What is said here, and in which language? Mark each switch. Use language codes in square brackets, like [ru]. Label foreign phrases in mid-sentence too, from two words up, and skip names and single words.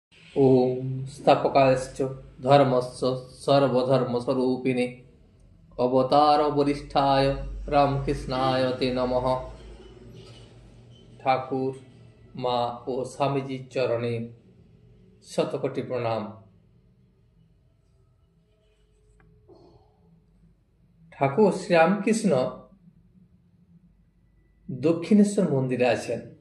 [sa] ओम स्थापकाश्च धर्मस्य सर्वधर्मस्वरूपिणे अवतार वरिष्ठाय रामकृष्णाय ते नमः। [bn] ঠাকুর মা ও স্বামীজির চরণে শতকোটি প্রণাম। ঠাকুর শ্রীরামকৃষ্ণ দক্ষিণেশ্বর মন্দিরে আছেন।